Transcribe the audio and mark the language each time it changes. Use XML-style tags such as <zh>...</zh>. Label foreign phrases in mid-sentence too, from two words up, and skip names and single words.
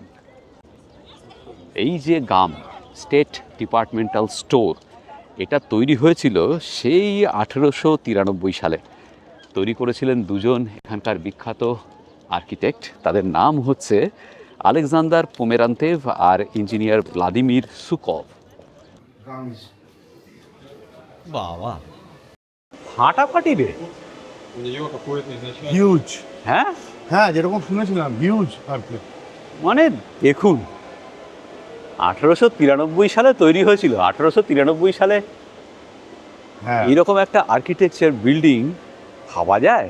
<bn>এই যে গাম স্টেট ডিপার্টমেন্টাল স্টোর, এটা তৈরি হয়েছিল সেই 1893 সালে। তৈরি করেছিলেন দুজন এখানকার বিখ্যাত আর্কিটেক্ট। তাদের নাম হচ্ছে আলেকজান্ডার পোমেরান্তেভ আর ইঞ্জিনিয়ার ভ্লাদিমির সুকভ। বাবা, ফাটাফাটি রে!</bn> <ru>У нее какое-то изначально...</ru> <bn>হিউজ, হ্যাঁ, হ্যাঁ যেরকম শুনেছিলাম হিউজ আর কি। মানে দেখুন, 1893 সালে তৈরি হয়েছিল। 1893 সালে হ্যাঁ এইরকম একটা আর্কিটেকচার বিল্ডিং ভাবা যায়?</bn>